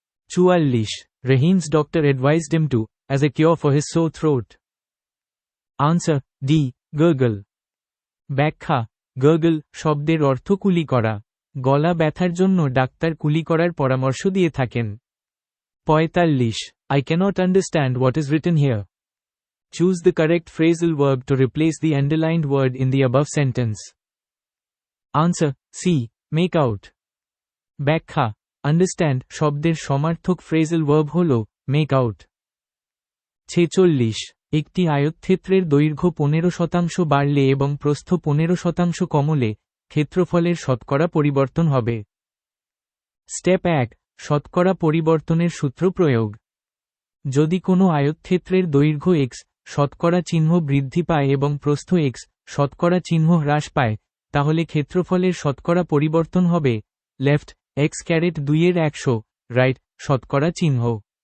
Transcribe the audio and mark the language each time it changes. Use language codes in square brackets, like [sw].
[en] 44. Rahin's doctor advised him to, as a cure for his sore throat. Answer: D. Gurgle. [bn] ব্যাখ্যা: gurgle শব্দের অর্থ কুলি করা। গলা ব্যথার জন্য ডাক্তার কুলি করার পরামর্শ দিয়ে থাকেন। [en] 45. I cannot understand what is written here. Choose the correct phrasal verb to replace the underlined word in the above sentence. Answer: C. Make out. [bn] ব্যাখ্যা: understand শব্দের সমার্থক phrasal verb হল make out. 46. একটি আয়তক্ষেত্রের দৈর্ঘ্য 15% বাড়লে এবং প্রস্থ 15% কমলে ক্ষেত্রফলের শতকরা পরিবর্তন হবে। স্টেপ 1, শতকরা পরিবর্তনের সূত্র প্রয়োগ। যদি কোনো আয়তক্ষেত্রের দৈর্ঘ্য x শতকরা চিহ্ন বৃদ্ধি পায় এবং প্রস্থ x শতকরা চিহ্ন হ্রাস পায়, তাহলে ক্ষেত্রফলের শতকরা পরিবর্তন হবে লেফট x2 এর 100, রাইট শতকরা চিহ্ন।